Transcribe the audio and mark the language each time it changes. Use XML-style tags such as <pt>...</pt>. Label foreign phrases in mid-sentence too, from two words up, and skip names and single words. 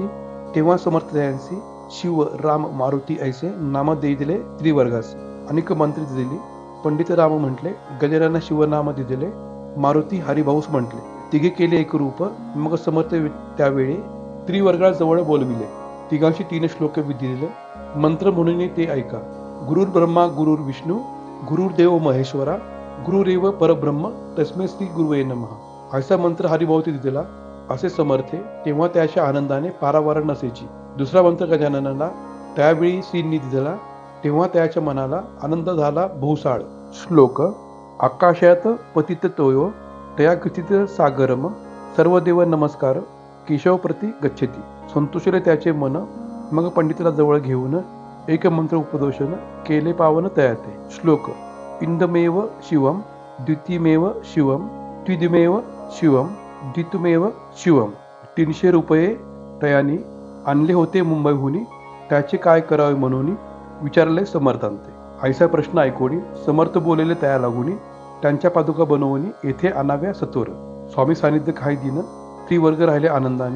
<mr>तेव्हा समर्थ त्यांची शिव राम मारुती ऐसे नाम देई दिले त्रिवर्गास. अनेक मंत्री दिली पंडित राम म्हटले गजानन शिवनाम दिले मारुती हरिभाऊस म्हटले. तिघे केले एक रूप मग समर्थ त्यावेळी त्रिवर्गा जवळ बोलविले. तिघांशी 3 श्लोक विधिले मंत्र म्हणून ते ऐका.</mr> <sa>गुरुर ब्रह्मा गुरुर विष्णू गुरुर्देव महेश्वरा गुरुरेव परब्रह्म तस्मै श्री गुरुवे नमः.</sa> <mr>असा मंत्र हरिभाऊती दिला असे समर्थे. तेव्हा त्याच्या आनंदाने पारावार नसेची. दुसरा मंत्र गजाननाला त्यावेळी श्रींनी दिला. तेव्हा त्याच्या मनाला आनंद झाला बहुसाळ.</mr> <sa>श्लोक आकाशात पतित तोयो तया कथित सागरम सर्वदेव नमस्कार केशव प्रति गच्छती.</sa> <mr>संतोषले त्याचे मन मग पंडिताला जवळ घेऊन एक मंत्र उपदेशन केले पावन तयाते.</mr> <sa>श्लोक इंदमेव शिवम द्वितीयमेव शिवम त्रिदिमेव शिवम द्वितीयमेव शिवम.</sa> <mr>300 रुपये तयानी आणले होते मुंबईहून. त्याचे काय करावे म्हणून विचारले समर्थांते. ऐसा प्रश्न ऐकून समर्थ बोललेले त्या लागून त्यांच्या पादुका बनवून येथे आणाव्या सत्वर. स्वामी सानिध्य काही दिन त्रिवर्ग राहिले आनंदाने.</mr>